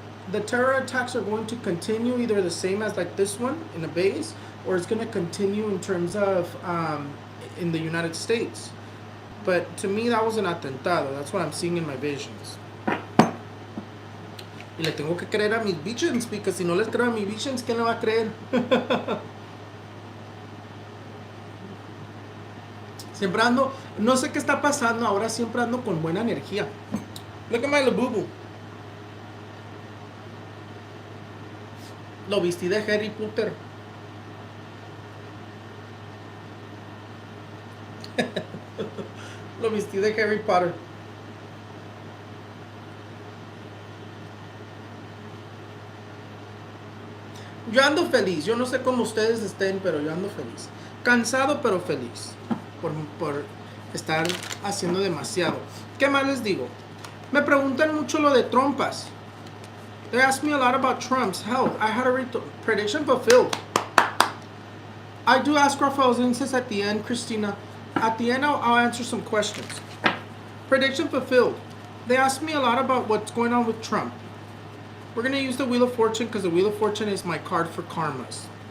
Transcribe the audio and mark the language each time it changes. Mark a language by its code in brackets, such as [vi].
[en] the terror attacks are going to continue either the same as like this one in a base, or it's going to continue in terms of in the United States. But to me, that was an [es] atentado. [en] That's what I'm seeing in my visions. [es] Y le tengo que creer a mis [en] visions, because [es] si no les creo a mis visions, ¿quién le va a creer? Siempre ando, no sé qué está pasando, ahora siempre ando con buena energía. [en] Look at my labubu. [es] Lo vestí de Harry Potter. Lo vestí de Harry Potter. Yo ando feliz. Yo no sé cómo ustedes estén, pero yo ando feliz. Cansado, pero feliz. Por estar haciendo demasiado. ¿Qué más les digo? Me preguntan mucho lo de trompas. [en] They asked me a lot about Trump's health. I had a prediction fulfilled. I do ask Raphael's Insights at the end, Christina. At the end, I'll answer some questions. Prediction fulfilled. They asked me a lot about what's going on with Trump. We're going to use the Wheel of Fortune, because the Wheel of Fortune is my card for karmas.